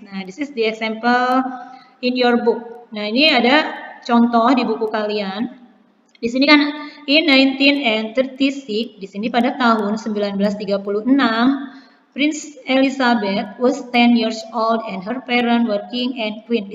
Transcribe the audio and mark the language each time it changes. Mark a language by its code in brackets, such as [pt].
[en] Nah, this is the example in your book. [id] Nah, ini ada contoh di buku kalian. Di sini kan [en] in 1936, [id] di sini pada tahun 1936, [en] Prince Elizabeth was 10 years old and her parents were king and queen.